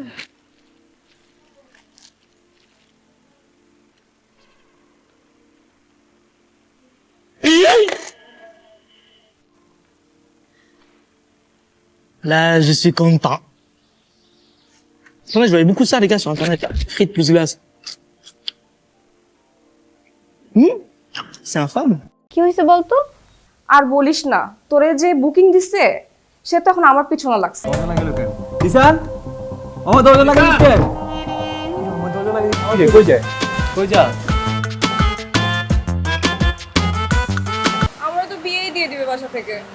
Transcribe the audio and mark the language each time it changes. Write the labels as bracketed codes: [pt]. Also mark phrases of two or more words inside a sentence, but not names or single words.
[fr] Là, je suis content. Je voyais beaucoup ça, les gars, sur Internet. Frites plus glace. C'est infâme. [bn] কি হয়েছে বলতো? আর বলিস না, তোরে যে বুকিং দিছে সে তো এখন আমার পিছনে লাগছে। দিশান ও দরজা লাগা দিতে ও দরজা লাগা দিতে কই যা আমরা তো বিয়েই দিয়ে দিবে বাসা থেকে।